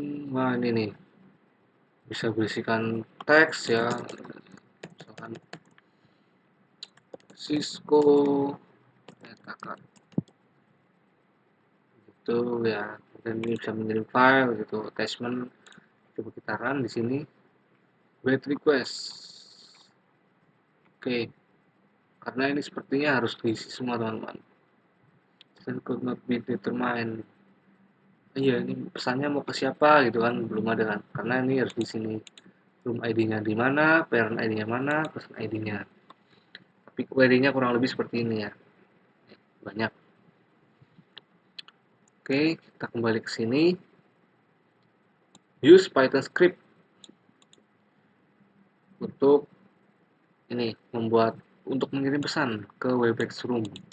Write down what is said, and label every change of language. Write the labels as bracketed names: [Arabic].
[Indonesian] Nah ini nih, bisa berisikan teks ya, misalkan Cisco katakan gitu ya, dan ini bisa mengirim file gitu, attachment. Coba kita run di sini, [English] wait request. [Indonesian] Oke, karena ini sepertinya harus diisi semua teman-teman. [English] Send could not be determined. [Indonesian] Iya, ini pesannya mau ke siapa gitu kan, belum ada kan, karena ini harus di sini room ID-nya di mana, parent ID-nya mana, pesan ID-nya. Tapi query-nya kurang lebih seperti ini ya, banyak. Oke, kita kembali ke sini, [English] use Python script [Indonesian] untuk ini, membuat, untuk mengirim pesan ke Webex Room.